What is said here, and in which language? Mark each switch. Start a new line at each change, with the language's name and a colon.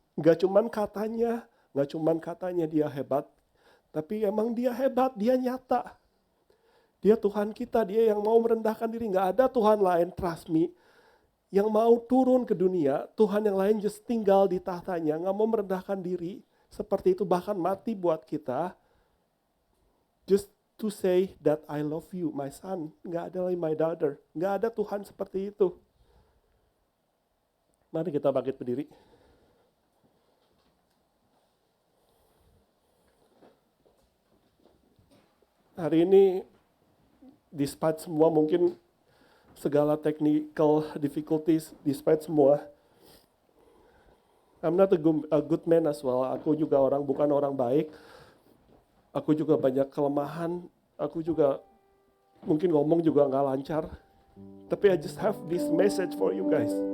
Indonesian: Gak cuman katanya dia hebat, tapi emang dia hebat, dia nyata. Dia Tuhan kita, dia yang mau merendahkan diri. Gak ada Tuhan lain,
English: trust me,
Indonesian: yang mau turun ke dunia. Tuhan yang lain just tinggal di tahtanya, gak mau merendahkan diri. Seperti itu, bahkan mati buat kita.
English: Just to say that I love you, my son.
Indonesian: Gak ada lagi
English: my daughter.
Indonesian: Gak ada Tuhan seperti itu. Mari kita bangkit berdiri. Hari ini,
English: despite semua mungkin segala technical difficulties, despite semua, I'm not a good man as well.
Indonesian: Aku juga bukan orang baik. Aku juga banyak kelemahan. Aku juga mungkin ngomong juga nggak lancar.
English: Tapi I just have this message for you guys.